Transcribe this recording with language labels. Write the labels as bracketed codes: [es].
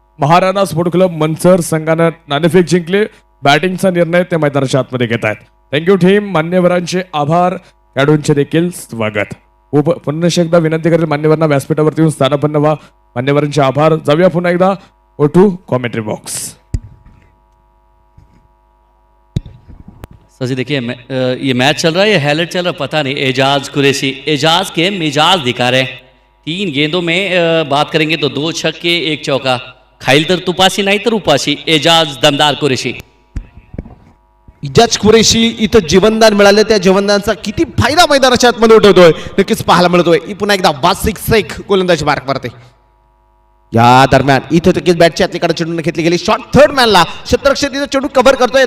[mr] Maharana sport club Mansar संघानं नाणेफेक जिंकले. बॅटिंगचा निर्णय ते मैदानाच्या आतमध्ये घेत आहेत. [en] Thank you team. [mr] मान्यवरांचे आभार, खेळाडूंचे देखील स्वागत. पुन्हा एकदा विनंती करेल मान्यवरांना व्यासपीठावरती येऊन स्थानापन्न व्हा. मान्यवरांचे आभार. जाऊया पुन्हा एकदा [en] To commentary box. [hi] सर जी देखिए ये मैच चल रहा है, ये हाईलाइट चल रहा है, पता नहीं. एजाज कुरैशी एजाज के मिजाज दिखा रहे हैं. 3 गेंदों में बात करेंगे तो 2 छक्के 1 चौका. [mr] खाईल तर तुपाशी नाही तर उपाशी. एजाज दमदार कुरैशी. इजाज कुरेशी इथं जीवनदान मिळालं, त्या जीवनदानाचा किती फायदा मैदानाच्या आतमध्ये उठवतोय नक्कीच पाहायला मिळतोय. पुन्हा एकदा वासिक शेख गोलंदाजी मार्क मारते. या दरम्यान इथं नक्कीच बॅटची आतलीकडे चेंडून घेतली गेली शॉट थर्ड मॅनला क्षेत्ररक्षक तिथं चेंडू कव्हर करतोय.